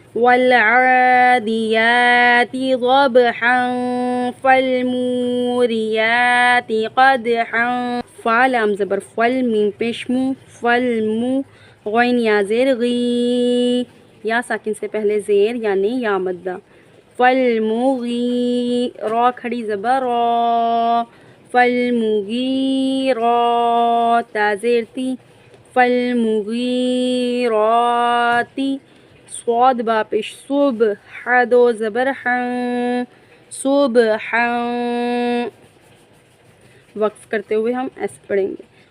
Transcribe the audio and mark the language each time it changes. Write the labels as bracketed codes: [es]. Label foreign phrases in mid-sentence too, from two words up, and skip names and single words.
[ar] والعادیات ضبحا، فالموریات قدحا، [ur] فا لام زبر فل، میم پیش مو، فلمو، غین یا زیر غی، یا ساکن سے پہلے زیر یعنی یا مدہ، فالمغی، را کھڑی زبر را، فالمغیرات، تا زیر تی، فالمغیراتی، صاد با پیش صب، ح دو زبر حن، صبحا، وقف کرتے ہوئے ہم ایسے پڑھیں گے۔